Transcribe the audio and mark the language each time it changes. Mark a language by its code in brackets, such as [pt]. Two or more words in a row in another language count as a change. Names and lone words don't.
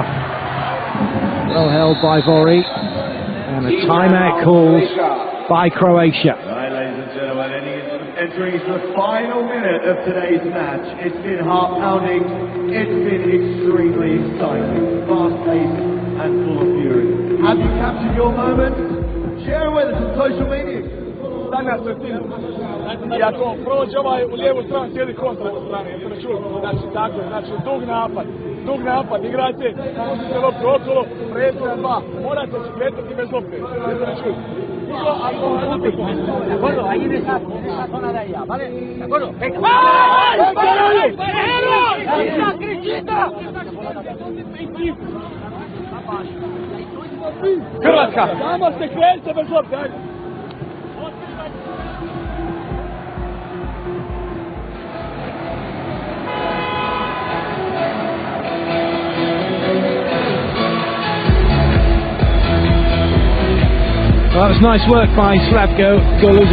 [en] Well held by Bori, and a timeout called by Croatia. Right, ladies and gentlemen, entering into the final minute of today's match. It's been heart-pounding, it's been extremely exciting, fast-paced and full of fury. Have you captured your moment? Share it with us on social media. [hr] Danas je tim. I ako prođe ovaj u lijevu stranu, sjedi kontra strane, jeste me čuli? Znači tako, znači dug napad, igrajte, pustite loptu okolo, predsjedna dva, morate se kretati bez lopte, jeste me čuli? [es] De acuerdo, ahí en esa zona de allá, ¿vale? De acuerdo, venga. ¡Ay! ¡Ay! ¡Cristita! [hr] Hrvatska! Samo se krenite bez lopte, ajde! [en] Well, that was nice work by Slavko Goluza.